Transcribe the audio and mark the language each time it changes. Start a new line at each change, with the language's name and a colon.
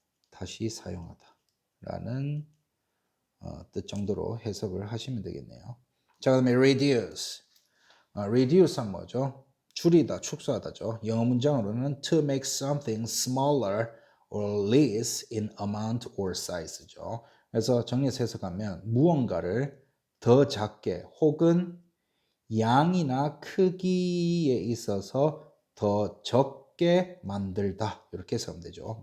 Korean: 다시 사용하다. 라는 뜻 정도로 해석을 하시면 되겠네요. 자, 그 다음에 reduce. reduce는 뭐죠? 줄이다, 축소하다죠. 영어 문장으로는
English: to make something smaller or less in amount or size죠.
Korean: 그래서 정리해서 해석하면 무언가를 더 작게 혹은 양이나 크기에 있어서 더 적게 만들다. 이렇게 해석하면 되죠.